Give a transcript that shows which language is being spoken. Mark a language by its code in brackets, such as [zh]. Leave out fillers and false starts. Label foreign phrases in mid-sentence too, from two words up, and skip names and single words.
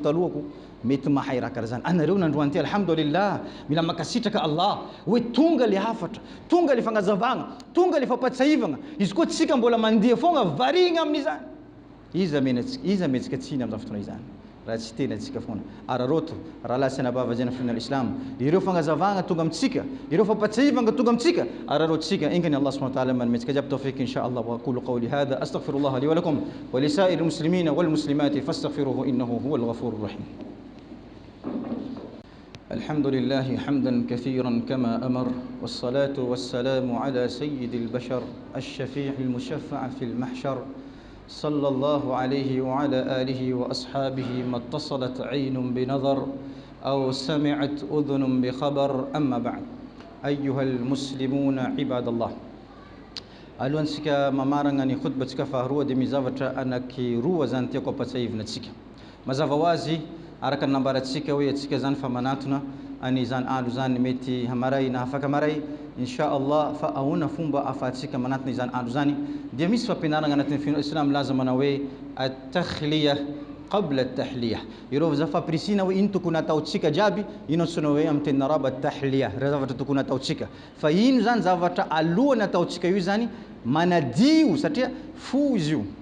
[mg] talohako mety mahay raha karaha zany anareo nandroany ty alhamdulillah mila makasitraka Allah hoe tonga le hafatra tonga le fagnazavagna tonga le fampatsahivagna izy koa tsika mbola mandeha fogna varigna amin'izany iza mentsika tsiny amin'izany fotoana izany raha tsy tena atsika fogna araroto raha lahy sy anabava zay fiainana islam ireo fagnazavagna tonga amintsika ireo fampatsahivagna tonga amintsika ararotsika ingany Allah [ar] سبحانه وتعالى [mg] manmetsika jiaby tawfik [ar] إن شاء الله وأقول قولي هذا أستغفر الله لي ولكم ولسائر المسلمين والمسلمات فاستغفروه إنه هو الغفور الرحيم الحمد لله حمدا كثيرا كما أمر والصلاة والسلام على سيد البشر الشفيع المشفع في المحشر صلى الله عليه وعلى آله وأصحابه ما اتصلت عين بنظر أو سمعت أذن بخبر أما بعد أيها المسلمون عباد الله [mg] alohan'ny atsika mamarana ny khutbatsika faharoa dia mazava anaka roa zanatsika ve tsy fantatsika mazava izy araka nambarantsika hoe atsika zany fa manatona any zany andro zany mety hamaray na afaka maray [ar] إن شاء الله [mg] fa ahoana fomba afatsika manatona izany andro zany dia misy fampianarana anatin'ny fianana islam laza manao hoe [ar] التخلية قبل التحلية [mg] ireo zafapirisina hoe ino tokony ataotsika jiaby ino antsoina hoe amin'ny teny araba tahliya raha zavatra tokony ataotsika fa ino zany zavatra alohany ataotsika io zany manadio satria fo izy